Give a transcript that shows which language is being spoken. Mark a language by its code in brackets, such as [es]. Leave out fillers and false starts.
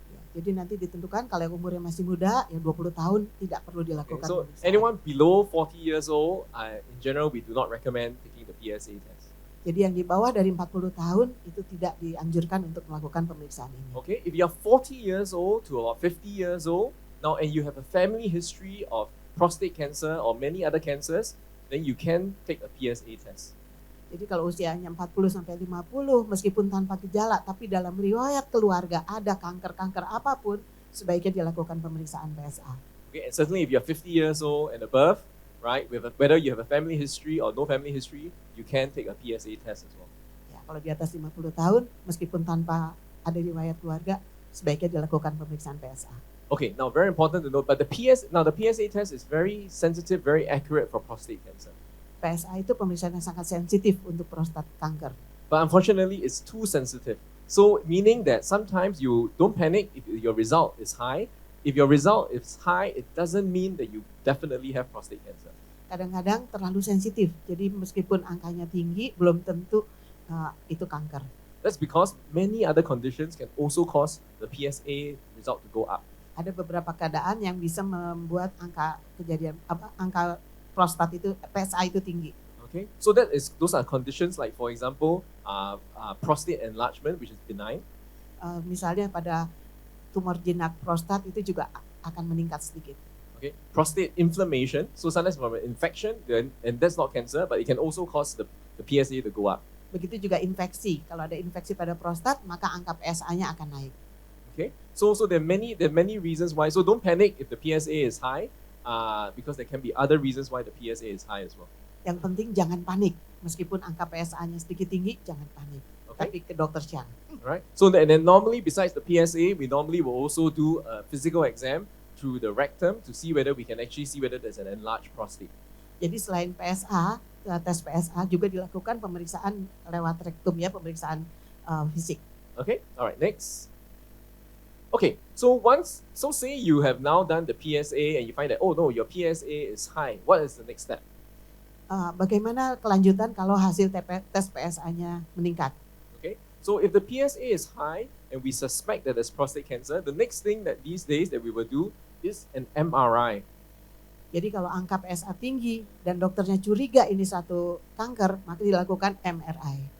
[id] Ya, jadi nanti ditentukan kalau yang umurnya masih muda, yang 20 tahun tidak perlu dilakukan. [en] Okay, so [id] pemeriksaan. [en] anyone below 40 years old, in general, we do not recommend taking the PSA test. [id] Jadi yang di bawah dari 40 tahun itu tidak dianjurkan untuk melakukan pemeriksaan ini. [en] Okay, if you are 40 years old to about 50 years old now and you have a family history of prostate cancer or many other cancers, then you can take a PSA test. [id] Jadi kalau usianya 40 sampai 50 meskipun tanpa gejala tapi dalam riwayat keluarga ada kanker-kanker apapun, sebaiknya dilakukan pemeriksaan PSA. [en] Okay, and certainly if you're 50 years old and above, right, whether you have a family history or no family history, you can take a PSA test as well. [id] Ya, kalau di atas 50 tahun meskipun tanpa ada riwayat keluarga, sebaiknya dilakukan pemeriksaan PSA. [en] Okay, now very important to note, but the PSA test is very sensitive, very accurate for prostate cancer. [id] PSA itu pemeriksaan yang sangat sensitif untuk prostat kanker. [en] But unfortunately, it's too sensitive. So meaning that sometimes you don't panic if your result is high. If your result is high, it doesn't mean that you definitely have prostate cancer. [id] Kadang-kadang terlalu sensitif, jadi meskipun angkanya tinggi, belum tentu itu kanker. [en] That's because many other conditions can also cause the PSA result to go up. [id] Ada beberapa keadaan yang bisa membuat angka prostat itu PSA itu tinggi. [en] Okay, so those are conditions like, for example, prostate enlargement, which is benign. [id] Misalnya pada tumor jinak prostat itu juga akan meningkat sedikit. [en] Okay, prostate inflammation. So sometimes from an infection, and that's not cancer, but it can also cause the PSA to go up. [id] Begitu juga infeksi. Kalau ada infeksi pada prostat, maka angka PSA-nya akan naik. [en] Okay, so there are many reasons why. So don't panic if the PSA is high, because there can be other reasons why the PSA is high as well. [id] Yang penting jangan panik. Meskipun angka PSA-nya sedikit tinggi, jangan panik. [en] Okay. [id] Tapi ke dokter Syang. [en] Right. So and then normally besides the PSA, we normally will also do a physical exam through the rectum to see whether we can actually see whether there's an enlarged prostate. [id] Jadi selain PSA, tes PSA juga dilakukan pemeriksaan lewat rektum ya, pemeriksaan fisik. [en] Okay. All right. Next. Okay. So say you have now done the PSA and you find that, oh no, your PSA is high. What is the next step? [id] Bagaimana kelanjutan kalau hasil tes PSA-nya meningkat? [en] Okay. So if the PSA is high and we suspect that there's prostate cancer, the next thing that these days that we will do is an MRI. [id] Jadi kalau angka PSA tinggi dan dokternya curiga ini satu kanker, maka dilakukan MRI.